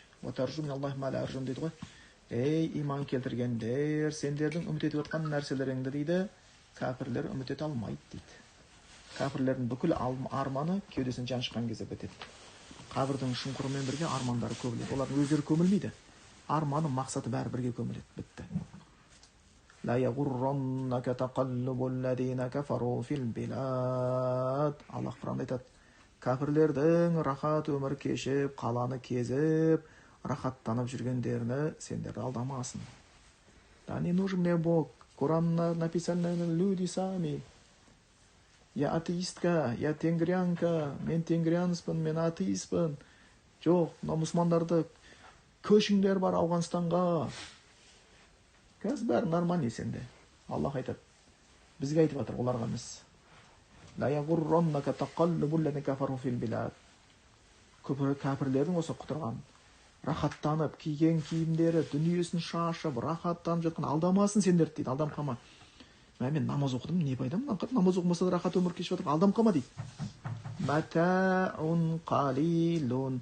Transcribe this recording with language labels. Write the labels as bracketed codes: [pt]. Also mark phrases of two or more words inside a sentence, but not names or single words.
[ar] وترجون من الله ما لا يرجون [kk] дейді ғой. Ей иман келтіргендер, сендердің үміт етіп отқан нәрселеріңді дейді, кәпірлер үміт ете алмайды дейді. Кәпірлердің бүкіл арманы кеудесін жан шыққан кезде бітеді. Қабірдің шұңқырымен бірге армандары көміледі. Олардың өздері көмілмейді. Арманы, мақсаты бәрі бірге көміледі. Бітті. [ar] لا يغرنك تقلب الذين كفروا في البلاد. [kk] Аллах Құранда айтады, кәпірлердің рахат өмір кешіп, қаланы кезіп, рахаттанып жүргендеріне сендер алдамасын. [ru] Да не нужен мне Бог. Құранна написано люди сами. Я атеистка, я тенгрянка, [kk] мен тенгрянспын, мен атеистпын. Жоқ, мына мұсылмандарды көшіңдер бар Ауғанстанға. Қазір бәрі нормально сенде. Аллах айтады. Бізге айтып жатыр, оларға емес. [ar] لا يغرنك تقلب الذين كفروا في البلاد. [kk] Кәпірлердің осы құтырған, рахаттанып, киген киімдері, дүниесін шашып, рахаттанып жатқан алдамасын сендерді дейді, алдам қама. Мен намаз оқыдым, не пайдам? Намаз оқымаса да рахат өмір кешіп жатыр, алдам қама дейді. [ar] متاع قليل.